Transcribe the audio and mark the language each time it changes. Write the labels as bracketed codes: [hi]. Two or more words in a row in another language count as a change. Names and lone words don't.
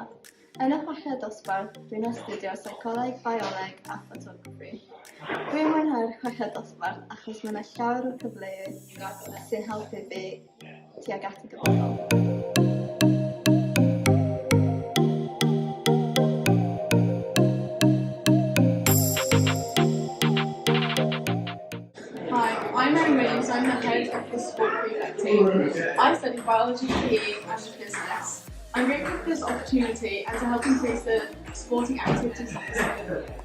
[cy] Yn y Chweched Dosbarth, dwi'n astudio seicoleg, bioleg a photography. Dwi'n mwynhau'r Chweched Dosbarth achos mae yna llawer o cyfleoedd sy'n helpu fi tuag at y dyfodol. [en] I'm Mary Williams, I'm the head of the sport prefect team. I study biology, PE and business. I'm grateful for this opportunity and to help increase the sporting activities of the school.